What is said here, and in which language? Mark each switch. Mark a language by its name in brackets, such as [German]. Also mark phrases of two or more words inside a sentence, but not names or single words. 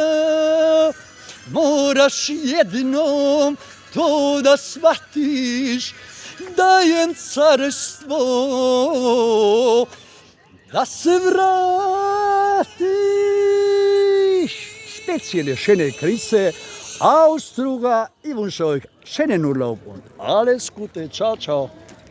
[Serbian] Moraš jednom to da shvatiš, da im carstvo da se vratiš. [German] Specijale schöne Grüße aus Struga. Ich wünsche euch schönen Urlaub und alles Gute. [Italian] Ciao, ciao.